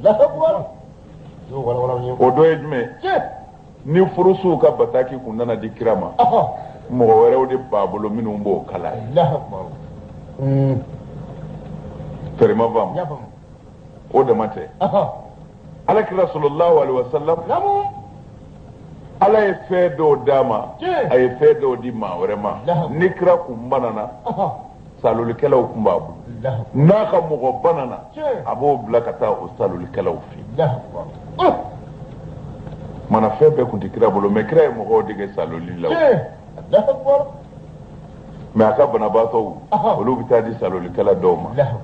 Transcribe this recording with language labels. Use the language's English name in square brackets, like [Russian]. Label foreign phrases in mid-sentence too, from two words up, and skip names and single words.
[Bambara] o dɔ ye jumɛn ni furusow ka bataki kun nana di kira ma mɔgɔ wɛrɛw de b'a bolo minnu b'o kala ye fɛrɛma faamu o dama tɛ alakira [Arabic] صلى الله عليه وسلم [Bambara] ala ye fɛn dɔw d'a ma a ye fɛn dɔw di maa wɛrɛ ma ni kira kun banana salolikɛlaw kun b'a bolo n'a ka mɔgɔ banana a b'o bila ka taa o salolikɛlaw fɛ mana fɛn bɛɛ kun tɛ kira bolo mɛ kira ye mɔgɔw dege saloli la mɛ a ka banabaatɔw olu bɛ taa di salolikɛla dɔw ma